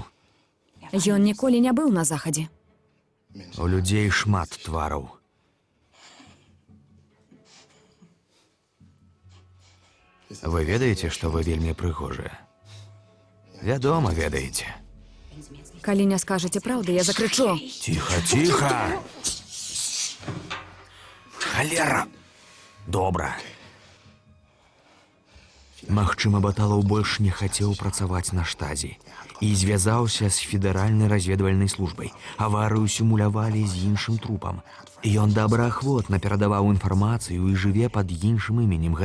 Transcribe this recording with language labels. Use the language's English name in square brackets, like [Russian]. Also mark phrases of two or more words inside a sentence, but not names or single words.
[Belarusian] Ён ніколі не быў на захадзе. У людзей шмат твараў. Вы ведаеце, што вы вельмі прыгожыя? Вядома, ведаеце. Калі не скажаце праўды, я закрычу. [Russian] Тихо, тихо! [Belarusian] Халера! Добра. Магчыма, Баталаў больш не хацеў працаваць на штазе і звязаўся з федэральнай разведвальнай службай. Аварыю сімулявалі з іншым трупам. Ён добраахвотна перадаваў інфармацыю і жыве пад іншым іменем.